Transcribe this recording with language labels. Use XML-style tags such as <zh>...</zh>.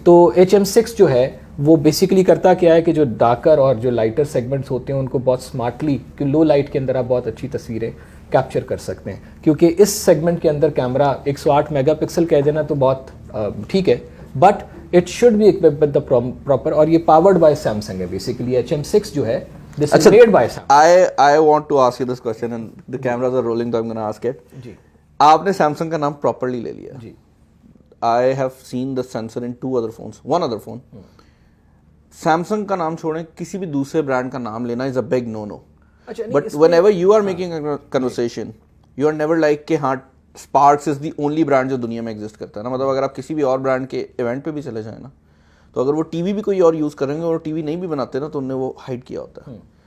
<hi>तो HM6 जो है वो बेसिकली करता क्या है कि जो डार्कर और जो लाइटर सेगमेंट्स होते हैं उनको बहुत स्मार्टली, कि लो लाइट के अंदर आप बहुत अच्छी तस्वीरें कैप्चर कर सकते हैं। क्योंकि इस सेगमेंट के अंदर कैमरा 108 मेगापिक्सल कह देना तो बहुत ठीक है,</hi> <en>but it should be equipped with the proper,</en> <hi>और ये पावर्ड बाय सैमसंग है बेसिकली। HM6 जो है</hi> <en>This is made by Samsung. I want to ask you this question and the cameras are rolling, so I'm going to ask it.</en> <hi>जी, आपने Samsung का नाम properly ले लिया। जी।</hi> <en>I have seen the sensor in 2 other phones, 1 other phone.</en> <hi>Samsung का नाम छोड़ें, किसी भी दूसरे ब्रांड का नाम लेना</hi> <en>Is a big no no. But whenever you are making a conversation, you are never like</en> <hi>कि हाँ sparks</hi> <en>is the only brand</en> <hi>जो दुनिया में एग्जिस्ट करता है ना। मतलब अगर आप किसी भी और ब्रांड के इवेंट पे भी चले जाए ना, तो अगर वो टीवी भी कोई और यूज करेंगे और टीवी नहीं भी बनाते ना, तो उन्होंने वो हाइड किया होता है।</hi>